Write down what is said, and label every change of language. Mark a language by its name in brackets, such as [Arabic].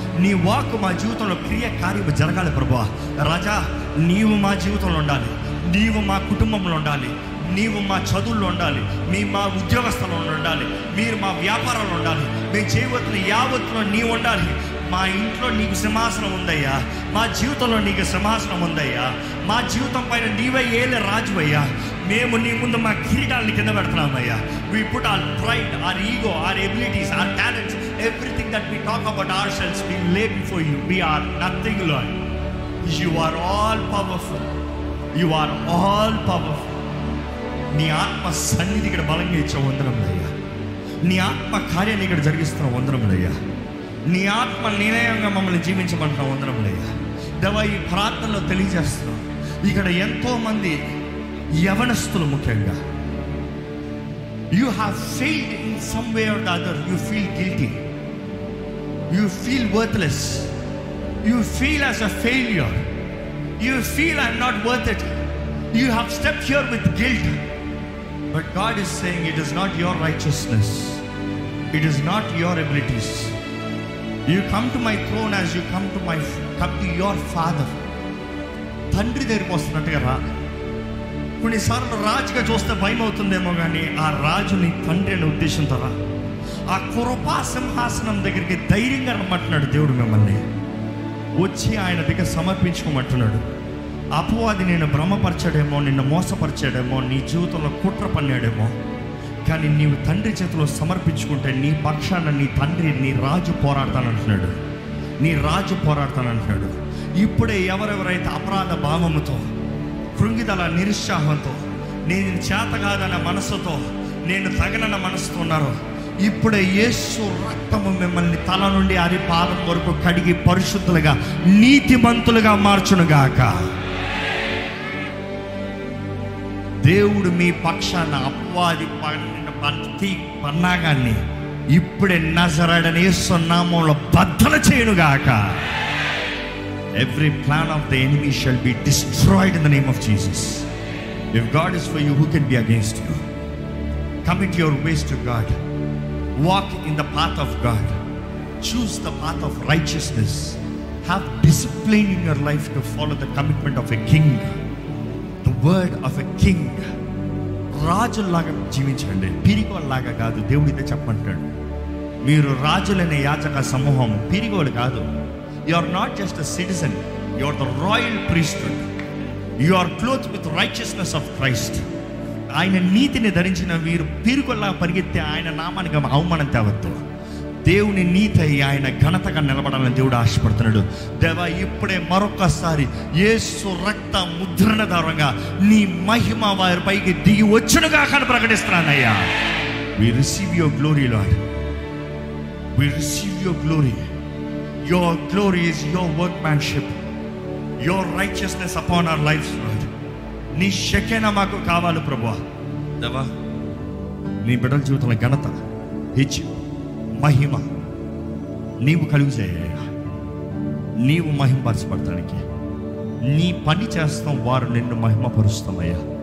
[Telugu] నీ వాక్కు మా జీవితంలో క్రియ కార్యము జరగాలి ప్రభా. రాజా నీవు మా జీవితంలో ఉండాలి, నీవు మా కుటుంబంలో ఉండాలి, నీవు మా చదువుల్లో ఉండాలి, మా ఉద్యోగస్థలంలో ఉండాలి, మీరు మా వ్యాపారంలో ఉండాలి, మేము చేయవలసిన యావత్తులో నీవు ఉండాలి. మా ఇంట్లో నీకు సింహాసనం ఉందయ్యా, మా జీవితంలో నీకు సింహాసనం ఉందయ్యా. మా జీవితం పైన నీవే ఏలే రాజువయ్యా. మేము నీ ముందు మా కిరీటాలని కింద పెడుతున్నామయ్యా. [English] We put our pride, our ego, our abilities, our talents, everything that we talk about ourselves, we lay before you. We are nothing, Lord. You are all powerful. You are all powerful. [Telugu] నీ ఆత్మ సన్నిధి ఇక్కడ బలంగా ఇచ్చే వందరములయ్యా. నీ ఆత్మ కార్యాన్ని ఇక్కడ జరిగిస్తున్న వందరములయ్యా. నీ ఆత్మ నిర్ణయంగా మమ్మల్ని జీవించమంటున్న వందరములయ్యా. దేవా ఈ ప్రార్థనలో తెలియజేస్తున్నాం. ఇక్కడ ఎంతోమంది యవనస్తులు ముఖ్యంగా, [English] you have failed in some way or the other. You feel guilty, you feel worthless, you feel as a failure, you feel I'm not worth it. You have stepped here with guilt, but God is saying it is not your righteousness, it is not your abilities. You come to my throne as you come to your father. [Telugu] తండ్రి దగ్గరికి వస్తున్నట్టుగా రా. కొన్నిసార్లు రాజుగా చూస్తే భయం అవుతుందేమో, కానీ ఆ రాజు నీ తండ్రి అనే ఉద్దేశంతో రా. ఆ కృపా సింహాసనం దగ్గరికి ధైర్యంగా రమ్మంటున్నాడు దేవుడు. మిమ్మల్ని వచ్చి ఆయన దగ్గర సమర్పించుకోమంటున్నాడు. అపవాది నేను భ్రమపరచాడేమో, నిన్ను మోసపరిచాడేమో, నీ జీవితంలో కుట్ర పన్నాడేమో, కానీ నీవు తండ్రి చేతిలో సమర్పించుకుంటే నీ పక్షాన నీ తండ్రి, నీ రాజు పోరాడతానంటున్నాడు. నీ రాజు పోరాడతానంటున్నాడు. ఇప్పుడే ఎవరెవరైతే అపరాధ భావముతో, కృంగిదల నిరుత్సాహంతో, నేను చేత కాదన్న మనసుతో, నేను తగనన్న మనసుతో ఉన్నారో, ఇప్పుడే యేసు రక్తము మిమ్మల్ని తల నుండి అరి పాదం వరకు కడిగి పరిశుద్ధులుగా, నీతిమంతులుగా మార్చునుగాక. దేవుడు మీ పక్షాన అపవాది ప్రతి పన్నాగాన్ని ఇప్పుడే నజరేయుడైన యేసు నామములో బద్దలు చేయునుగాక. [English] Every plan of the enemy shall be destroyed in the name of Jesus. If God is for you, who can be against you? Commit your ways to God. Walk in the path of God. Choose the path of righteousness. Have discipline in your life to follow the commitment of a king, the word of a king. [Telugu] రాజుల్లాగా జీవించండి, పిరిగోళ్ళలాగా కాదు. దేవుడు ఇదే చెప్పమంటాడు, మీరు రాజులనే యాజక సమూహం, పిరిగోళ్ళు కాదు. [English] You are not just a citizen, you are the royal priesthood. You are clothed with righteousness of Christ. [Telugu] ఆయన నీతిని ధరించిన మీరు పిరిగొల్లా పరిగెత్తే ఆయన నామానికి అవమానం తేవద్దు. దేవుని నీతి అయి ఆయన ఘనతగా నిలబడాలని దేవుడు ఆశపడుతున్నాడు. దేవా, ఇప్పుడే మరొకసారి యేసు రక్త ముద్రణ ద్వారంగా నీ మహిమ వారి పైకి దిగి వచ్చునుగా అని ప్రకటిస్తున్నానయ్యా. [English] We receive your glory, Lord. We receive your glory. Your glory is your workmanship, your righteousness upon our lives, Lord. [Telugu] నీ శకేన మాకు కావాలి ప్రభువా. దేవా, నీ బిడ్డల జీవితంలో ఘనత, హెచ్చు, మహిమ నీవు కలుగు చేయ. నీవు మహిమపరచబడటానికి నీ పని చేస్తాం, వారు నిన్ను మహిమపరుస్తామయ్యా.